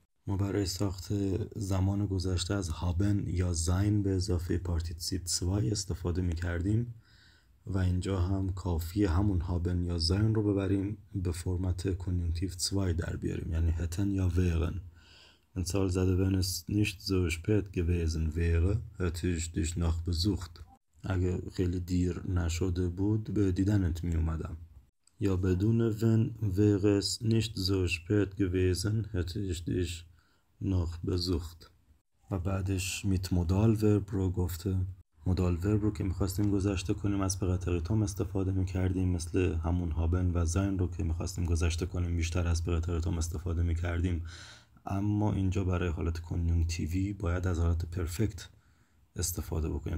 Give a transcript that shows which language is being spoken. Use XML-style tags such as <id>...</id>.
<fa>ما برای ساخت زمان گذشته از haben یا sein به اضافه پارتیسیپ 2 استفاده میکردیم و اینجا هم کافیه همون haben یا sein رو ببریم به فرمت کنیونکتیو 2 در بیاریم، یعنی hätten یا wären. مثال زده</fa> <de>wenn es nicht so spät gewesen wäre hätte ich dich noch besucht.</de> <fa>اگه خیلی دیر نشده بود به دیدنت می اومدم. یا بدون</fa> <de>wenn wäre es nicht so spät gewesen hätte ich dich noch besucht.</de> <fa>و بعدش mit مودال ورب رو گفته. مودال ورب رو که میخواستیم گذشته کنیم از پرتریتوم استفاده میکردیم، مثل همون هابن و زاین رو که میخواستیم گذشته کنیم بیشتر از پرتریتوم استفاده میکردیم. اما اینجا برای حالت کنیونکتیوی باید از حالت پرفکت استفاده بکنیم.</fa>